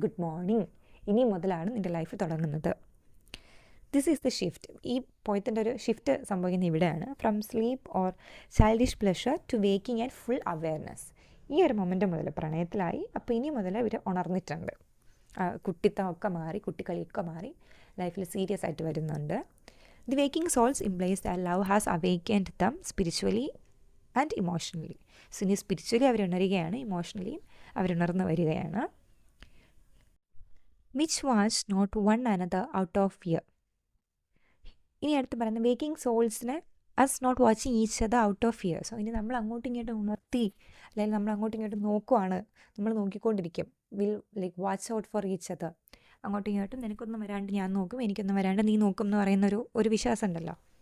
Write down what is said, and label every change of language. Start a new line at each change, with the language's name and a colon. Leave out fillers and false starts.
Malayalam: Good morning, ഇനി മുതലാണ് നിൻ്റെ ലൈഫ് തുടങ്ങുന്നത്.
English: This is the shift.
Malayalam: ഈ പോയത്തിൻ്റെ ഒരു ഷിഫ്റ്റ് സംഭവിക്കുന്നത് ഇവിടെയാണ്.
English: From sleep or childish pleasure to waking and full awareness.
Malayalam: ഈ ഒരു മൊമെൻ്റ് മുതൽ പ്രണയത്തിലായി, അപ്പോൾ ഇനി മുതൽ ഇവർ ഉണർന്നിട്ടുണ്ട്. കുട്ടിത്തമൊക്കെ മാറി, കുട്ടിക്കളിയൊക്കെ മാറി, ലൈഫിൽ സീരിയസ് ആയിട്ട് വരുന്നുണ്ട്.
English: The waking souls implies that love has awakened them spiritually and emotionally.
Malayalam: So ഇനി സ്പിരിച്വലി അവരുണരുകയാണ്, ഇമോഷണലിയും അവരുണർന്ന് വരികയാണ്.
English: Which was not one another out of fear.
Malayalam: ഇനി അടുത്ത് പറയുന്നത്
English: Waking സോൾസിനെ as not watching each other out of fear.
Malayalam: So ഇനി നമ്മൾ അങ്ങോട്ടും ഇങ്ങോട്ടും ഉണർത്തി, അല്ലെങ്കിൽ നമ്മൾ അങ്ങോട്ടും ഇങ്ങോട്ടും നോക്കുവാണ്, നമ്മൾ നോക്കിക്കൊണ്ടിരിക്കും.
English: Will like watch out for each other.
Malayalam: അങ്ങോട്ടും ഇങ്ങോട്ടും നിനക്കൊന്നും വരാണ്ട് ഞാൻ നോക്കും, എനിക്കൊന്നും വരാണ്ട് നീ നോക്കും എന്ന് പറയുന്നൊരു വിശ്വാസം ഉണ്ടല്ലോ.